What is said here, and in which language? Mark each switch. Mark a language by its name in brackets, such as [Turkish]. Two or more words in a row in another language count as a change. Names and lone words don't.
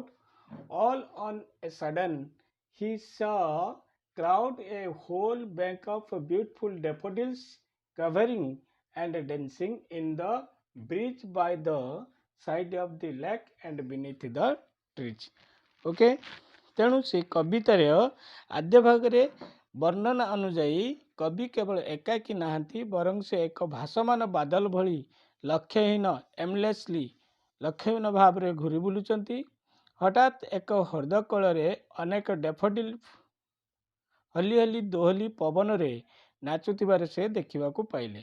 [English] All on a sudden he saw crowd, a whole bank of beautiful daffodils, covering and dancing in the breeze by the side of the lake and beneath the trees. [Odia] Okay, ତେଣୁ ସେ କବିତାର ଆଦ୍ୟ ଭାଗରେ ବର୍ଣ୍ଣନା ଅନୁଯାୟୀ କବି କେବଳ ଏକାକୀ ନାହାନ୍ତି, ବରଂ ସେ ଏକ ଭାସମାନ ବାଦଲ ଭଳି ଲକ୍ଷ୍ୟହୀନ ଭାବରେ ଘୁରି ବୁଲୁଛନ୍ତି। ହଠାତ୍ ଏକ ହ୍ରଦ କୂଳରେ ଅନେକ ଡେଫୋଡିଲ ହଲି ହଲି ଦୋହଲି ପବନରେ ନାଚୁଥିବାର ସେ ଦେଖିବାକୁ ପାଇଲେ।